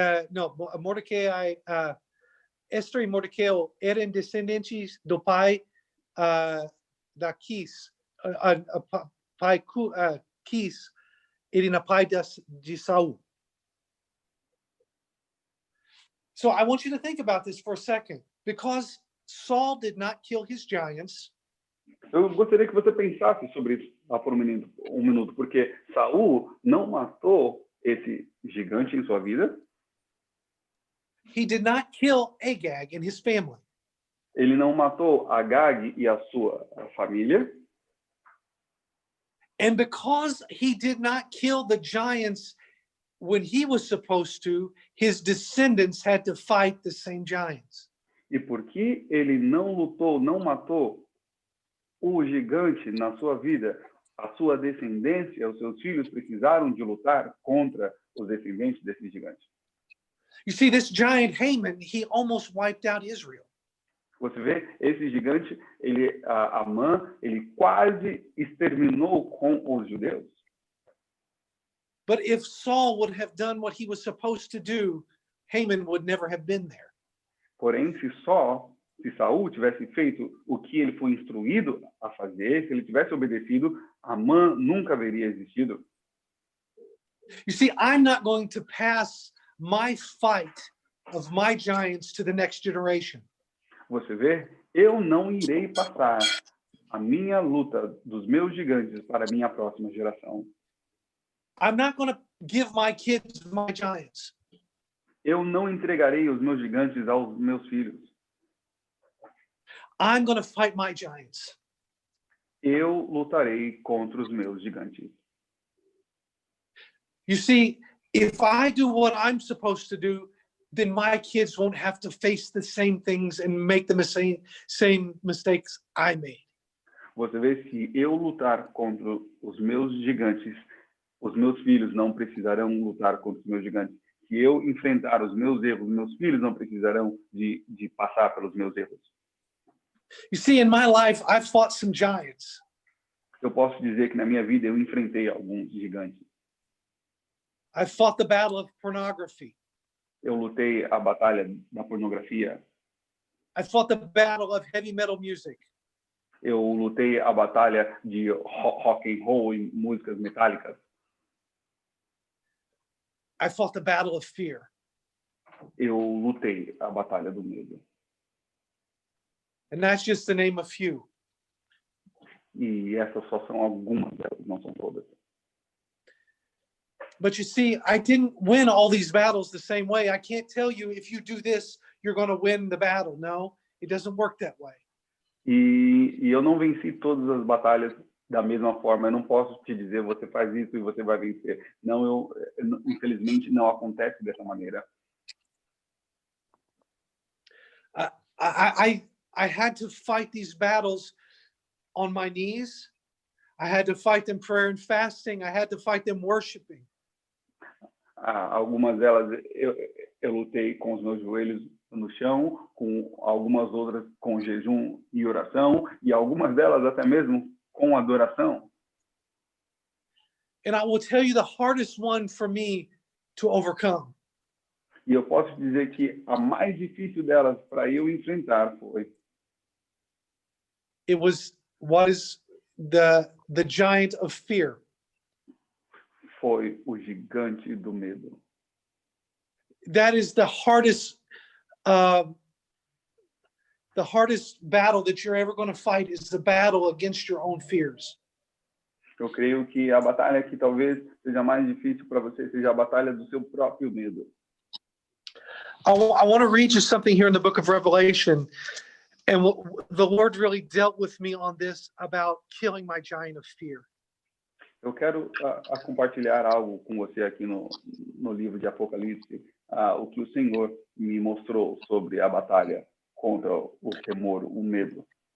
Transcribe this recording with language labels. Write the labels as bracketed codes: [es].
[pt] No, Mordecai, Esther e Mordecai eram descendentes do pai da Quis. Pai Quis, ele na pai de Saul. [en] So I want you to think about this for a second. Because Saul did not kill his giants. [pt] Eu gostaria que você pensasse sobre isso por um minuto, porque Saul não matou esse gigante em sua vida. [en] He did not kill Agag and his family. [pt] Ele não matou Agag e a sua família. [en] And because he did not kill the giants when he was supposed to, his descendants had to fight the same giants. [pt] E porque ele não lutou, não matou o gigante na sua vida, a sua descendência, os seus filhos precisaram de lutar contra os descendentes desse gigante. [en] You see, this giant Haman, he almost wiped out Israel. [pt] Você vê, esse gigante, Amã, ele quase exterminou com os judeus. [en] But if Saul would have done what he was supposed to do, Haman would never have been there. [pt] Porém, se Saul tivesse feito o que ele foi instruído a fazer, se ele tivesse obedecido, Amã nunca haveria existido. [en] You see, I'm not going to pass my fight of my giants to the next generation. [pt] Você vê, eu não irei passar a minha luta dos meus gigantes para a minha próxima geração. [en] I'm not going to give my kids my giants. [pt] Eu não entregarei os meus gigantes aos meus filhos. [en] I'm going to fight my giants. [pt] Eu lutarei contra os meus gigantes. [en] You see, if I do what I'm supposed to do, then my kids won't have to face the same things and make the same mistakes I made. [pt] Você vê, se eu lutar contra os meus gigantes, os meus filhos não precisarão lutar contra os meus gigantes. Se eu enfrentar os meus erros, meus filhos não precisarão de passar pelos meus erros. [en] You see, in my life, I've fought some giants. [pt] Eu posso dizer que na minha vida eu enfrentei alguns gigantes. [en] I fought the battle of pornography. [pt] Eu lutei a batalha da pornografia. [en] I fought the battle of heavy metal music. [pt] Eu lutei a batalha de rock and roll e músicas metálicas. [en] I fought the battle of fear. [pt] Eu lutei a batalha do medo. [en] And that's just the name of few. [pt] E essas só são algumas delas, não são todas. [en] But you see, I didn't win all these battles the same way. I can't tell you if you do this, you're going to win the battle. No, it doesn't work that way. [pt] E eu não venci todas as batalhas da mesma forma. Eu não posso te dizer, você faz isso e você vai vencer. Não, infelizmente, não acontece dessa maneira. [en] I had to fight these battles on my knees. I had to fight them prayer and fasting. I had to fight them worshiping. [pt] Algumas delas eu lutei com os meus joelhos no chão, com algumas outras com jejum e oração, e algumas delas até mesmo com adoração. [en] And I will tell you the hardest one for me to overcome. [pt] E eu posso dizer que a mais difícil delas para eu enfrentar [en] what is the giant of fear. [pt] foi o gigante do medo. [en] That is the hardest battle that you're ever going to fight is the battle against your own fears. [pt] Eu creio que a batalha que talvez seja mais difícil para você seja a batalha do seu próprio medo. [en] I want to read you something here in the book of Revelation. And the Lord really dealt with me on this about killing my giant of fear. [pt] Eu quero compartilhar algo com você aqui no livro de Apocalipse, o que o Senhor me mostrou sobre a batalha contra o temor, o medo.